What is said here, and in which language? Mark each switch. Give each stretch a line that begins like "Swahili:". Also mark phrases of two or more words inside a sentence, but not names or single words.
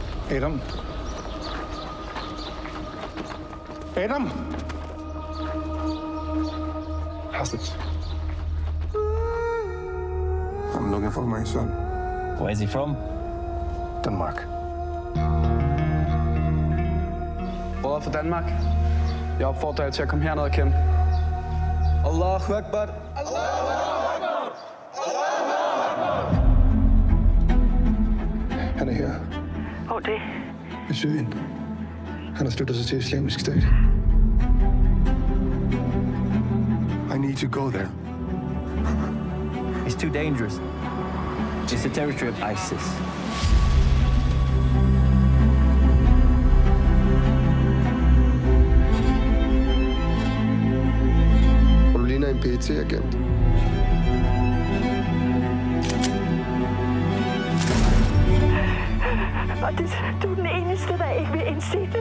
English: Adam? Adam? Hostage. I'm looking for my son. Where is he from? Denmark.
Danish: Brødre fra Danmark. Jeg opfordrer jer til at komme herned og kæmpe.
Arabic: الله أكبر.
Danish: Han er her. Hvor det? I Syrien. Han har sluttet sig til Islamisk Stat.
English: I need to go there. It's too dangerous. It's the territory of ISIS.
Danish: Du ligner en PET-agent. Og du er den eneste, der ikke vil indse det.